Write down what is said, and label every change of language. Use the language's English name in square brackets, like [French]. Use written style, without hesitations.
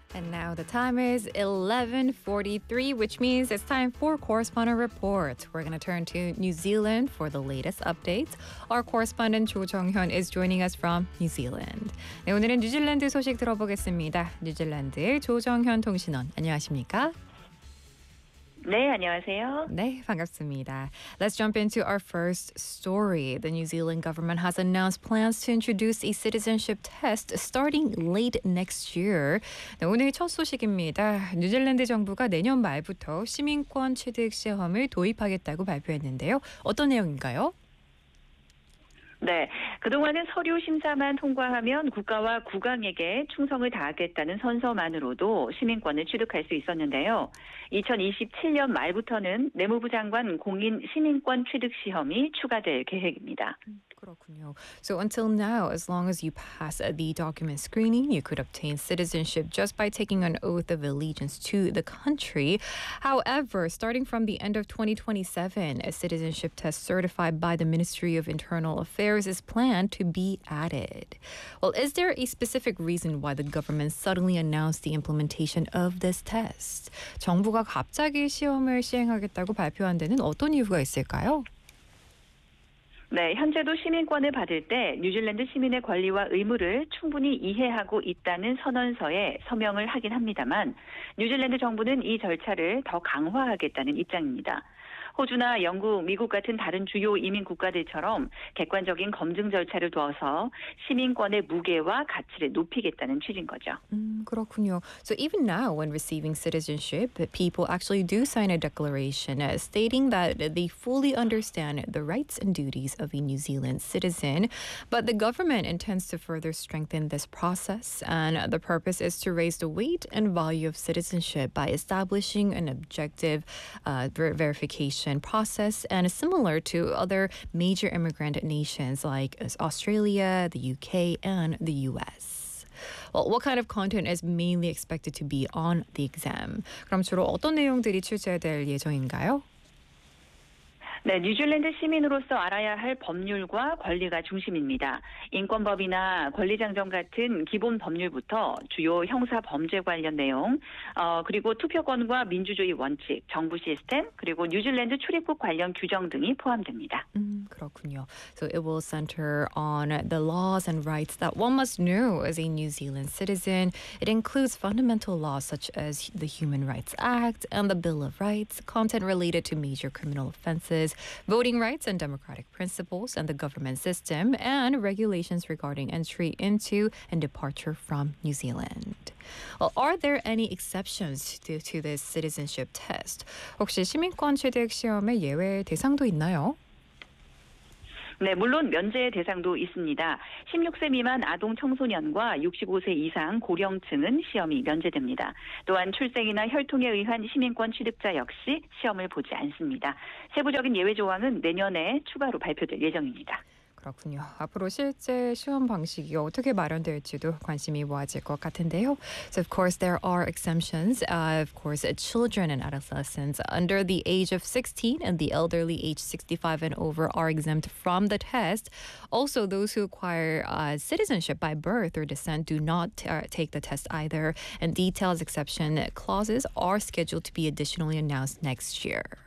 [English] Now the time is 11:43, which means it's time for Correspondent Report. We're going to turn to New Zealand for the latest updates. Our correspondent Cho Jung-hyun is joining us from New Zealand. [Korean] 네, 오늘은 뉴질랜드 소식 들어보겠습니다. 뉴질랜드의 조정현 통신원, 안녕하십니까? 네, 안녕하세요. 네, 반갑습니다. [English] Let's jump into our first story. The New Zealand government has announced plans to introduce a citizenship test starting late next year. [Korean] 네, 오늘의 첫 소식입니다. 뉴질랜드 정부가 내년 말부터 시민권 취득 시험을 도입하겠다고 발표했는데요. 어떤 내용인가요? 네, 그동안은 서류 심사만 통과하면 국가와 국왕에게 충성을 다하겠다는 선서만으로도 시민권을 취득할 수 있었는데요. 2027년 말부터는 내무부 장관 공인 시민권 취득 시험이 추가될 계획입니다. 그렇군요. [English] So until now, as long as you pass the document screening, you could obtain citizenship just by taking an oath of allegiance to the country. However, starting from the end of 2027, a citizenship test certified by the Ministry of Internal Affairs is planned to be added. Well, is there a specific reason why the government suddenly announced the implementation of this test? [Korean] 정부가 갑자기 시험을 시행하겠다고 발표한 데는 어떤 이유가 있을까요? 네, 현재도 시민권을 받을 때 뉴질랜드 시민의 권리와 의무를 충분히 이해하고 있다는 선언서에 서명을 하긴 합니다만 뉴질랜드 정부는 이 절차를 더 강화하겠다는 입장입니다. 호주나 영국, 미국 같은 다른 주요 이민 국가들처럼 객관적인 검증 절차를 두어서 시민권의 무게와 가치를 높이겠다는 취지인 거죠. 그렇군요. [English] So even now when receiving citizenship, people actually do sign a declaration stating that they fully understand the rights and duties of a New Zealand citizen. But the government intends to further strengthen this process and the purpose is to raise the weight and value of citizenship by establishing an objective verification process and similar to other major immigrant nations like Australia, the UK, and the US. Well, what kind of content is mainly expected to be on the exam? [Korean] 그럼 주로 어떤 내용들이 출제될 예정인가요? 네, 뉴질랜드 시민으로서 알아야 할 법률과 권리가 중심입니다. 인권법이나 권리장정 같은 기본 법률부터 주요 형사 범죄 관련 내용, 그리고 투표권과 민주주의 원칙, 정부 시스템, 그리고 뉴질랜드 출입국 관련 규정 등이 포함됩니다. 그렇군요. [English] So it will center on the laws and rights that one must know as a New Zealand citizen. It includes fundamental laws such as the Human Rights Act and the Bill of Rights, content related to major criminal offenses, voting rights and democratic principles and the government system and regulations regarding entry into and departure from New Zealand. Well, are there any exceptions to this citizenship test? [Korean] 혹시 시민권 취득 시험에 예외 대상도 있나요? 네, 물론 면제 대상도 있습니다. 16세 미만 아동 청소년과 65세 이상 고령층은 시험이 면제됩니다. 또한 출생이나 혈통에 의한 시민권 취득자 역시 시험을 보지 않습니다. 세부적인 예외 조항은 내년에 추가로 발표될 예정입니다. 그렇군요. 앞으로 실제 시험 방식이 어떻게 마련될지도 관심이 모아질 것 같은데요. [English] So of course there are exemptions. Of course, children and adolescents under the age of 16 and the elderly age 65 and over are exempt from the test. Also, those who acquire citizenship by birth or descent do not take the test either. And details exception clauses are scheduled to be additionally announced next year.